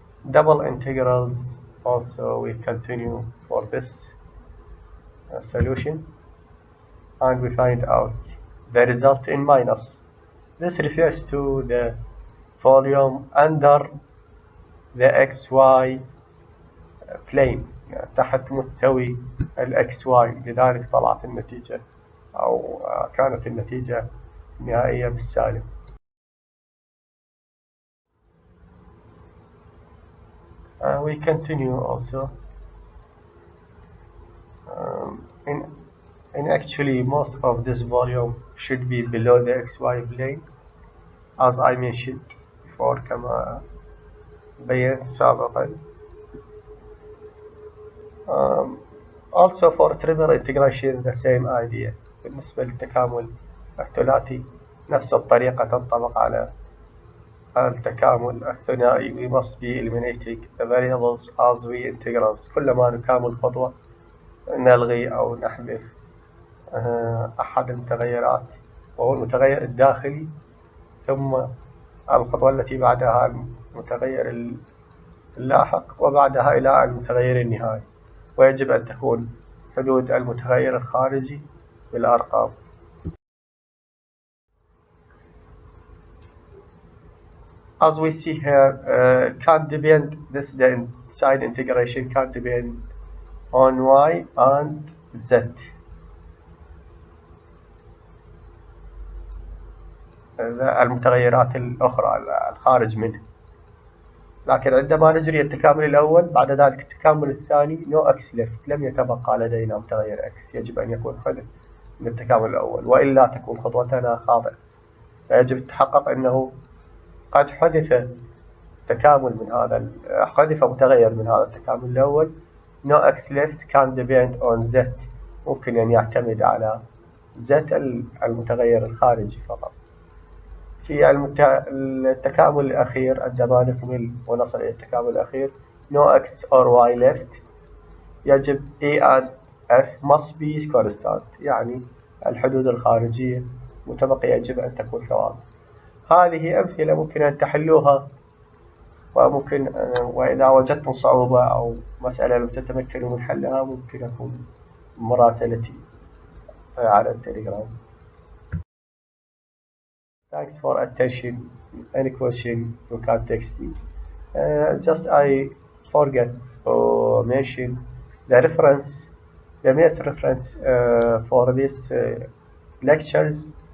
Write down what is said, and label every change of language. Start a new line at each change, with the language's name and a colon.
English: Double integrals also we continue for this solution, and we find out the result in minus. This refers to the volume under the xy plane،
Arabic: يعني تحت مستوي ال xy، لذلك طلعت النتيجة أو كانت النتيجة النهائية بالسالب.
English: We continue also in actually most of this volume should be below the xy plane, as I mentioned before
Arabic: كما بينت سابقا.
English: Also for triple integration the same idea.
Arabic: بالنسبة للتكامل الثلاثي نفس الطريقة تنطبق على التكامل الثنائي.
English: we must be eliminating the variables as we integrate.
Arabic: كلما نكامل خطوة نلغي أو نحذف أحد المتغيرات وهو المتغير الداخلي، ثم الخطوة التي بعدها المتغير اللاحق وبعدها إلى المتغير النهائي. ويجب أن تكون حدود المتغير الخارجي بالأرقام.
English: As we see here, the sign integration can depend on y and z.
Arabic: المتغيرات الأخرى الخارج منه. لكن عندما نجري التكامل الأول بعد ذلك التكامل الثاني
English: no x left،
Arabic: لم يتبقى لدينا متغير x، يجب أن يكون حذف من التكامل الأول وإلا تكون خطوتنا خاطئة. فيجب التحقق أنه قد حذف متغير من هذا التكامل الأول.
English: no x left can depend on z،
Arabic: ممكن أن يعتمد على z المتغير الخارجي فقط. في التكامل الأخير عندما نكمل ونصل إلى التكامل الأخير
English: no x or y left،
Arabic: يجب
English: a and f must be constant،
Arabic: يعني الحدود الخارجية متبقية يجب أن تكون ثوابت. هذه أمثلة ممكن أن تحلوها، وممكن وإذا وجدتم صعوبة أو مسألة لم تتمكنوا من حلها ممكن أكون مراسلتي على التليجرام.
English: Thanks for attention. Any question you can text me. Just I forget to mention the reference, the best reference for this lectures.